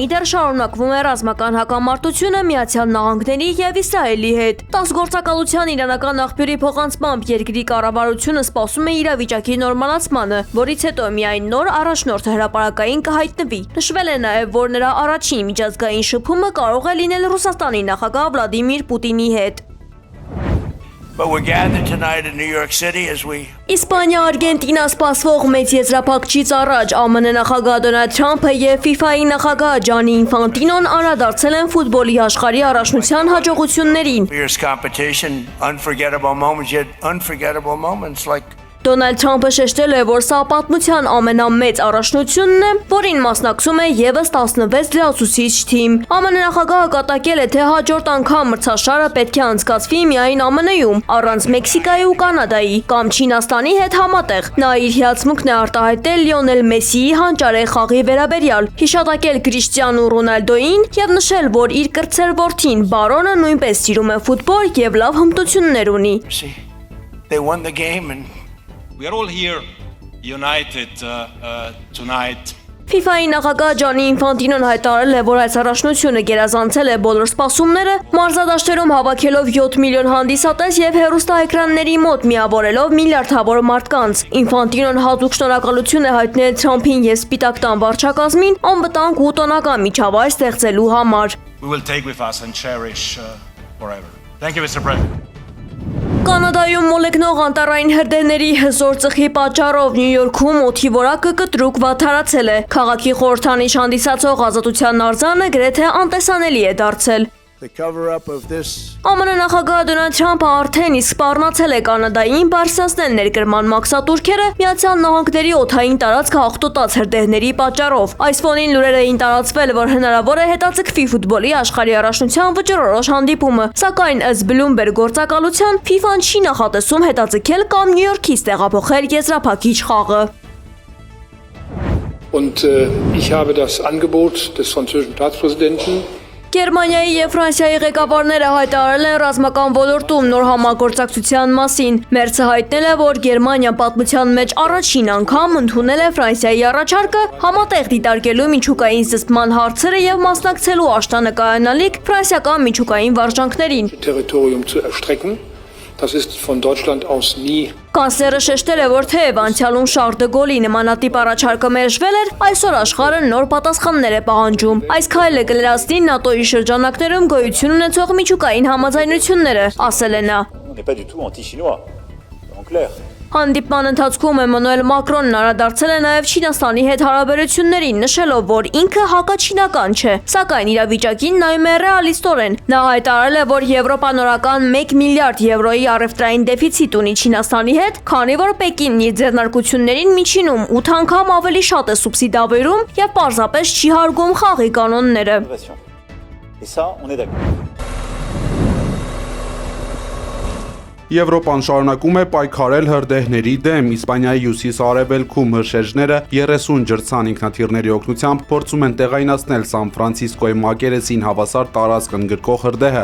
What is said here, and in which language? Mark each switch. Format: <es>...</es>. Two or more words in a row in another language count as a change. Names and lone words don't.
<hy>դեռ շարունակվում է ռազմական հակամարտությունը Միացյալ Նահանգների եւ Իսրայելի հետ։ ՏԱՍՍ գործակալության իրանական աղբյուրի փոխանցմամբ երկրի կառավարությունը սպասում է իրավիճակի նորմալացմանը, որից հետո միայն նոր առաջնորդը հրապարակային կհայտնվի։ Նշվել է նաև, որ նրա առաջին միջազգային շփումը կարող է լինել Ռուսաստանի նախագահ Վլադիմիր Պուտինի հետ։</hy> <en>But we're gathered tonight in New York City as we</en> <hy>Իսպանիա Արգենտինա սպասվող մեծ եզրափակչից առաջ ԱՄՆ նախագահ Դոնալդ Թրամփը եւ FIFA-ի նախագահ Ջանի Ինֆանտինոն անդրադարձել են ֆուտբոլի աշխարհի առաջնության հաջողություններին։</hy> <en>fierce competition, unforgettable moments, yet unforgettable moments like</en> <hy>Դոնալդ Թրամփը շեշտել է, որ սա պատմության ամենամեծ առաջնությունն է, որին մասնակցում է եւս 16 լրացուցիչ թիմ։ ԱՄՆ նախագահը կատակել է, թե հաջորդ անգամ մրցաշարը պետք է անցկացվի միայն ԱՄՆ-ում, առանց Մեքսիկայի ու Կանադայի կամ Չինաստանի հետ համատեղ։ Նա իր հիացմունքն է արտահայտել Լիոնել Մեսսիի հանճարեղ խաղի վերաբերյալ, հիշատակել Կրիշտիանու Ռոնալդոին եւ նշել, որ իր կրտսեր որդին Բարոնը նույնպես սիրում է ֆուտբոլ եւ լավ հմտություններ ունի։</hy> <en>see, they won the game and We are all here united tonight.</en> <hy>FIFA-ի նախագահ Ջանի Ինֆանտինոն հայտարարել է, որ այս առաջնությունը գերազանցել է բոլոր սպասումները, մարզադաշտերում հավաքելով 7 միլիոն հանդիսատես եւ հեռուստաէկրանների մոտ միավորելով միլիարդավոր մարդկանց։ Ինֆանտինոն հատուկ շնորհակալություն է հայտնել Թրամփին եւ Սպիտակ տան վարչակազմին անվտանգ ու տոնական միջավայր ստեղծելու համար։</hy> <en>We will take with us and cherish forever. Thank you, Mr. President.</en> <hy>Կանադայում մոլեգնող անտառային հրդեհների հզոր ծխի պատճառով Նյու Յորքում օդի որակը կտրուկ վատթարացել է։ Քաղաքի խորհրդանիշ հանդիսացող ազատության արձանը գրեթե անտեսանելի է դարձել։</hy> <en>the cover up of this</en> <hy>ԱՄՆ նախագահ Դոնալդ Թրամփը արդեն իսկ սպառնացել է Կանադային բարձրացնել ներկրման մաքսատուրքերը Միացյալ Նահանգների օդային տարածքը աղտոտած հրդեհների պատճառով։ Այս ֆոնին լուրեր էին տարածվել, որ հնարավոր է հետաձգվի ֆուտբոլի աշխարհի առաջնության վճռորոշ հանդիպումը, սակայն ըստ Bloomberg գործակալության FIFA-ն չի նախատեսում հետաձգել կամ Նյու Յորքից տեղափոխել եզրափակիչ խաղը։</hy> <de>Und ich habe das Angebot des französischen Staatspräsidenten</de> <hy>Գերմանիայի եւ Ֆրանսիայի ղեկավարները հայտարարել են ռազմական ոլորտում նոր համագործակցության մասին։ Մերցը հայտնել է, որ Գերմանիան պատմության մեջ առաջին անգամ ընդունել է Ֆրանսիայի առաջարկը համատեղ դիտարկելու միջուկային զսպման հարցերը եւ մասնակցելու աշտանը կայանալիք ֆրանսիական միջուկային վարժանքներին։</hy> <de>Territorium zu erstrecken. Das ist von Deutschland aus nie.</de> <hy>Կանսլերը շեշտել է, որ թեև անցյալում Շարլ դե Գոլի նմանատիպ առաջարկը մերժվել էր, այսօր աշխարհը նոր պատասխաններ է պահանջում։ Այս քայլը կլրացնի ՆԱՏՕ-ի շրջանակներում գոյություն ունեցող միջուկային համաձայնությունները, ասել է նա։</hy> <fr>On n'est pas du tout anti-chinois, en clair.</fr> <hy>Հանդիպման ընթացքում Էմանուել Մակրոնն անդրադարձել է նաև Չինաստանի հետ հարաբերություններին, նշելով, որ ինքը հակաչինական չէ, սակայն իրավիճակին նայում է ռեալիստորեն։ Նա հայտարարել է, որ Եվրոպան օրական 1 միլիարդ եվրոյի առևտրային դեֆիցիտ ունի Չինաստանի հետ, քանի որ Պեկինն իր ձեռնարկություններին միջինում 8 անգամ ավելի շատ է սուբսիդավորում եւ պարզապես չի հարգում խաղի կանոնները։</hy> <fr>Et ça, on est d'accord.</fr> <hy>Եվրոպան շարունակում է պայքարել հրդեհների դեմ։ Իսպանիայի հյուսիս-արևելքում հրշեջները 30 ջրցան ինքնաթիռների օգնությամբ փորձում են տեղայնացնել Սան Ֆրանցիսկոյի մակերեսին հավասար տարածք ընդգրկող հրդեհը,</hy>